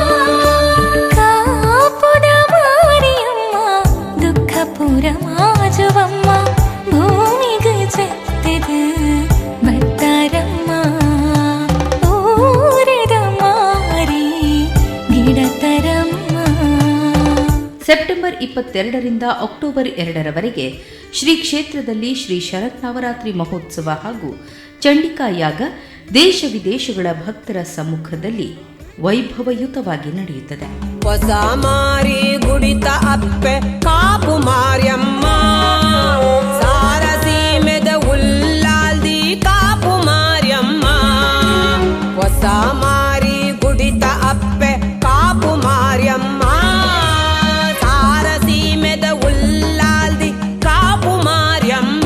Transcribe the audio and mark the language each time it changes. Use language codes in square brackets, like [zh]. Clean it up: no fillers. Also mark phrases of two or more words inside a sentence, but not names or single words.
[tcy] ಕಾಪುದ ಮಾರಿಯಮ್ಮ ದುಃಖಪುರ ಮಾಜುವಮ್ಮ, ಭೂಮಿಗೆ ಜತ್ತದ ಭತ್ತರಮ್ಮ, ಊರದ ಮಾರಿ ಗಿಡತರಮ್ಮ. [kn] ಸೆಪ್ಟೆಂಬರ್ 22ರಿಂದ ಅಕ್ಟೋಬರ್ 2ರವರೆಗೆ ಶ್ರೀ ಕ್ಷೇತ್ರದಲ್ಲಿ ಶ್ರೀ ಶರನ್ನವರಾತ್ರಿ ಮಹೋತ್ಸವ ಹಾಗೂ ಚಂಡಿಕಾ ಯಾಗ ದೇಶ ವಿದೇಶಗಳ ಭಕ್ತರ ಸಮ್ಮುಖದಲ್ಲಿ ವೈಭವಯುತವಾಗಿ ನಡೆಯುತ್ತದೆ. [tcy] ಹೊಸ ಮಾರಿ ಗುಡಿತ ಅಪ್ಪೆ ಕಾಪು ಮಾರ್ಯಮ್ಮ, ಸಾರಸೀಮೆದ ಉಲ್ಲಾಲ್ದಿ ಕಾಪು ಮಾರ್ಯಮ್ಮ. ಹೊಸ ಮಾರಿ ಗುಡಿತ ಅಪ್ಪೆ ಕಾಪು ಮಾರ್ಯಮ್ಮ, ಸಾರಸೀಮೆದ ಉಲ್ಲಾಲ್ದಿ ಕಾಪು ಮಾರ್ಯಮ್ಮ.